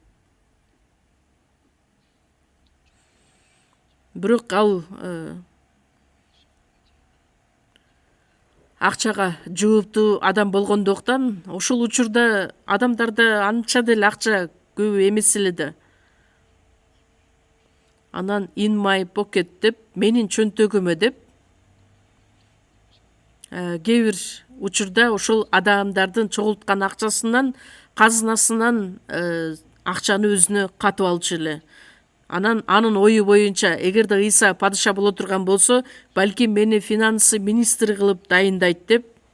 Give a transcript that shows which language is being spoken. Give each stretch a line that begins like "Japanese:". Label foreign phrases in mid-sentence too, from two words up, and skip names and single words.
Kyrgyz: Бирок ал акчага жооптуу адам болгондуктан ошол учурда адамдарда анча деле акча көп эмес эле да. Анан
English: in my pocket
Kyrgyz: деп, менин чөнтөгүмө деп, кээ бир учурда ошол адамдардын чогулткан акчасынан, казынасынан акчаны өзүнө катып алчу эле. Анан анын ою боюнча, эгерде Ыйса падыша боло турган болсо, балким мени финансы министри кылып дайындайт деп.